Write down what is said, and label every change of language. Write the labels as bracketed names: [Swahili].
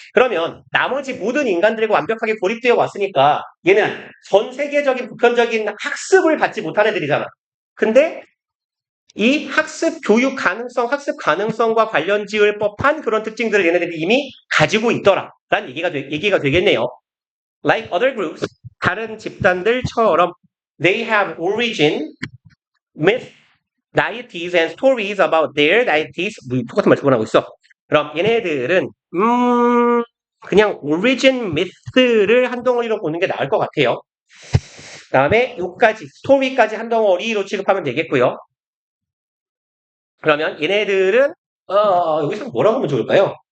[Korean] 그러면 나머지 모든 인간들과 완벽하게 고립되어 왔으니까 얘는 전 세계적인 보편적인 학습을 받지 못한 애들이잖아. 근데 이 학습 가능성과 관련 지을 법한 그런 특징들을 얘네들이 이미 가지고 있더라. 라는 얘기가 되겠네요. [English] Like other groups, [Korean] 다른 집단들처럼 [English] they have origin, myth, deities and stories about their deities. [Korean] 똑같은 말 주문하고 있어. 그럼 얘네들은 그냥 origin, myth를 한 덩어리로 보는 게 나을 것 같아요. 다음에 요까지, 스토리까지 한 덩어리로 취급하면 되겠고요. 그러면 얘네들은 여기서 뭐라고 하면 좋을까요?